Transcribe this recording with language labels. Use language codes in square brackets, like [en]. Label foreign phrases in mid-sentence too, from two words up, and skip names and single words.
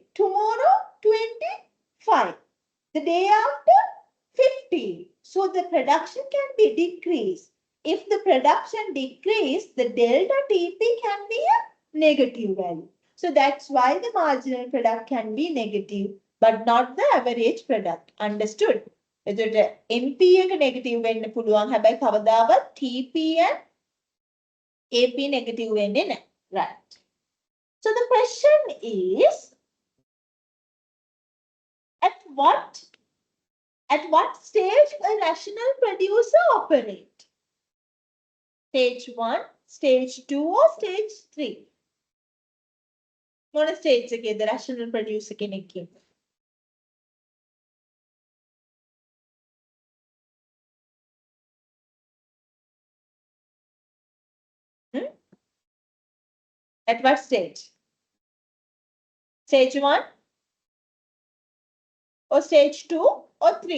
[en] Tomorrow, 25. The day after, 50. So the production can be decreased. If the production decrease, the delta TP can be a negative value. So that's why the marginal product can be negative, but not the average product. Understood? [si] එතකොට NP එක negative වෙන්න පුළුවන්. හැබැයි කවදාවත් TP and AP negative වෙන්නේ නැහැ. [en] Right. So the question is, at what stage a rational producer operate? Stage 1, stage 2 or stage 3? [si] මොන stage එකේද rational producer කෙනෙක් ඉන්නේ? [en] At what stage? Stage 1 or stage 2 or 3?